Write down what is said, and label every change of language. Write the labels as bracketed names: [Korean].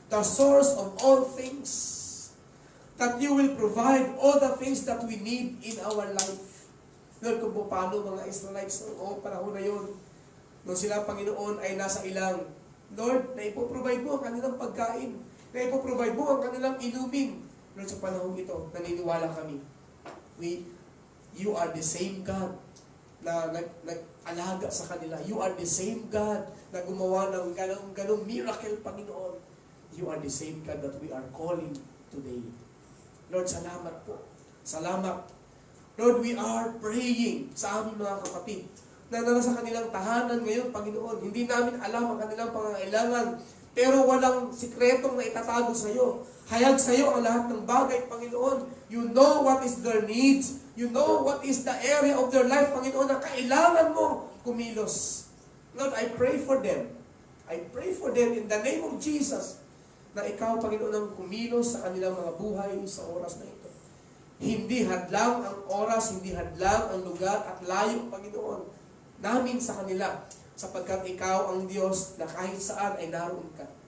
[English] the source of all things. That you will provide all the things that we need in our life. [Filipino] Lord, kung paano mga Israelites noong panahon na yun, nung sila, Panginoon, ay nasa ilang, Lord, na ipoprovide mo ang kanilang pagkain, na ipoprovide mo ang kanilang inumin. Lord, sa panahon ito, naniniwala kami. [English] You are the same God [Filipino] na nag-alaga sa kanila. [English] You are the same God [Filipino] na gumawa ng ganong [English] miracle, Panginoon. You are the same God that we are calling today. [Filipino] Lord, salamat po. Salamat. Lord, [English] we are praying [Filipino] sa aming mga kapatid na nasa kanilang tahanan ngayon, Panginoon. Hindi namin alam ang kanilang pangangailangan, pero walang sikretong na itatago sa iyo. Hayag sa iyo ang lahat ng bagay, Panginoon. [English] You know what is their needs. You know what is the area of their life, Panginoon, [Filipino] na kailangan mo kumilos. [English] Lord, I pray for them. I pray for them in the name of Jesus, [Filipino] na ikaw, Panginoon, ang kumilos sa kanilang mga buhay sa oras na ito. Hindi hadlang ang oras, hindi hadlang ang lugar at layo, Panginoon, namin sa kanila, sapagkat ikaw ang Diyos na kahit saan ay naroon ka.